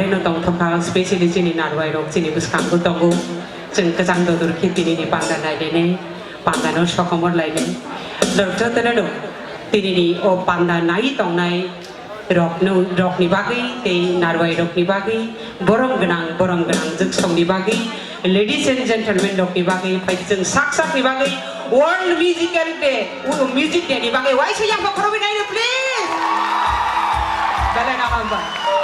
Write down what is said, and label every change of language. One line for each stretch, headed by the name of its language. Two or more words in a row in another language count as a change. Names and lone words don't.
Kok Borok: no tong thong kha specially chini narwai rok chini buskang ko tongo chung ka jang do dur khiti ni panda nai de ne panda no sokomor lai ne nor jo to no tini ni o panda nai tong nai rok ni bagi tei narwai rok ni bagi borong ganang juk song ni bagi
English: ladies and gentlemen
Kok Borok: rok ni bagi pai jeng sak ni bagi
English: world musical day music day
Kok Borok: ni bagi why sayang ko khorobi nai please bala na hamba